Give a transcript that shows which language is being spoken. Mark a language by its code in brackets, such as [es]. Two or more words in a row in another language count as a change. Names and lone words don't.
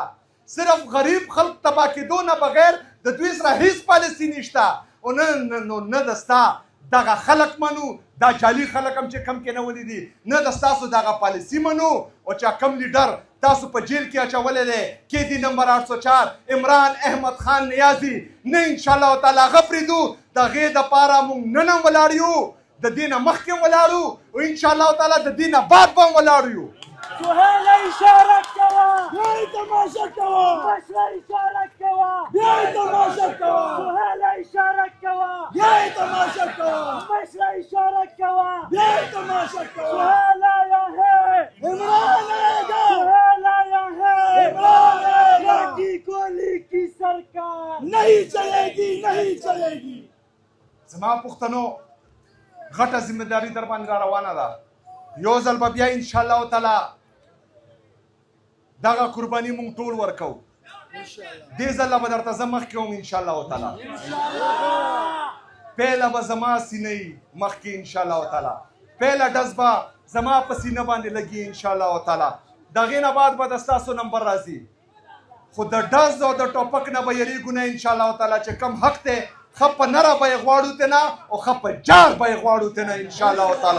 [ps] صرف غریب خلق تباه کېدو نه بغیر د دوی سره هېڅ پالیسي نشته او نه د ستا دغه خلق منو دا جعلي خلق هم چې کم کېنولی دي نه د ستاسو دغه پالیسي منو او چې کم لیډر تاسو په جیل کې اچولی دی کېدي نمبر 804 عمران احمد خان نیازي نه [ar] انشاءالله تعالی [ps] هغه پرېږدو د هغې دپاره مونږ نن هم ولاړ یو د دې نه مخکې هم ولاړو او [ar] انشاءالله تعالی [ps] د دې نه بعد به هم ولاړ یو. سهیل اشاره کوه بیا یې تماشه کوه مشره اشاره کوه بیا یې تماشه کوه سهیل اشاره کوه بیا یې تماشه کوه مشره اشاره کوه بیا یې تماشه کوه [ur] سهیل آیا ہے عمران آئے گا سهیل آیا ہے عمران آئے گا کی گولی کی سرکار نہیں چلے گی نہیں چلے گی. [ps] زما پښتنو غټه ذمہداري در باندې را روانه ده. یو ځل به بیا [ar] انشاءالله تعالی [ps] دغه قرباني مونږ ټول ورکوو. دې ځله به درته زه مخکې وم [ar] انشاءالله تعالی [ps] پیله به زما سینه وي مخکې [ar] انشاءالله تعالی [ps] پیله ډز به زما په سینه باندې لګي [ar] انشاءالله تعالی [ps] د هغې نه بعد به د ستاسو نمبر راځي خو د ډز او د ټوپک نه به یریږو نه [ar] انشاءالله تعالی [ps] چې کم حق دی ښه په نره به یې غواړو تېنه او ښه په جار به یې غواړو تېنه [ar] انشاءالله تعالی.